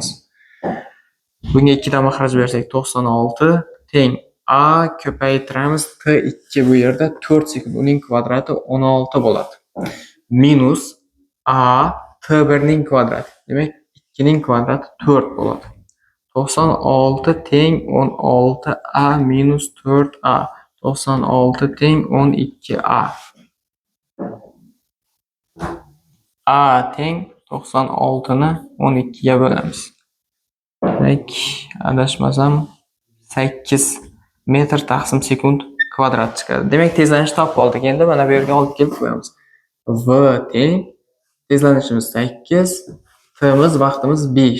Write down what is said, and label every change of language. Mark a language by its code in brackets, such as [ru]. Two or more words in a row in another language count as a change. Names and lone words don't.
[uz] Bunga 2 dan mahraj bersak 96 teng A ko'paytiramiz T2 bu yerda 4 sekund, uning kvadrati 16 bo'ladi. Minus A T1 ning kvadrati. Demak, 2 ning kvadrati 4 bo'ladi. 96 teng 16A minus 4A. 96 teng 12A. A teng 96 ni 12 ga bo'lamiz. Demak, adashmasam 8 metr taqsim sekund kvadrat chiqadi. Demak, tezlanishni topib oldik. Endi mana bu yerga olib kelib qo'yamiz. V teng tezlanishimiz 8, T'miz vaqtimiz 5.